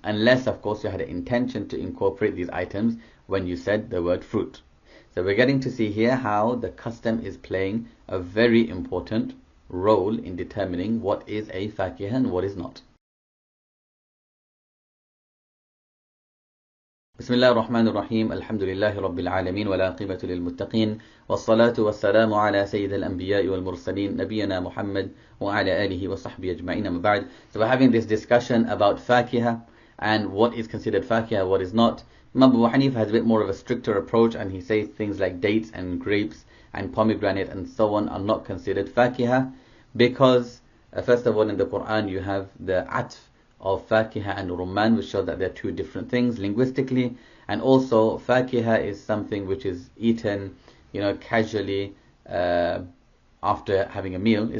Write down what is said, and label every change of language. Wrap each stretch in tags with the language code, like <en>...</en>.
<en>Unless, of course, you had an intention to incorporate these items when you said the word fruit. So we're getting to see here how the custom is playing a very important role in determining what is a fakiha and what is not.</en> <ar>بسم الله الرحمن الرحيم الحمد لله رب العالمين والعاقبة للمتقين والصلاة والسلام على سيد الأنبياء والمرسلين نبينا محمد وعلى آله وصحبه أجمعين أما بعد.</ar> <en>So we're having this discussion about fakiha and what is considered fakiha, what is not. Imam Abu Hanifa has a bit more of a stricter approach, and he says things like dates and grapes and pomegranate and so on are not considered fakiha because first of all in the Quran you have the atf of fakiha and rumman, which shows that they're two different things linguistically, and also fakiha is something which is eaten casually after having a meal.</en>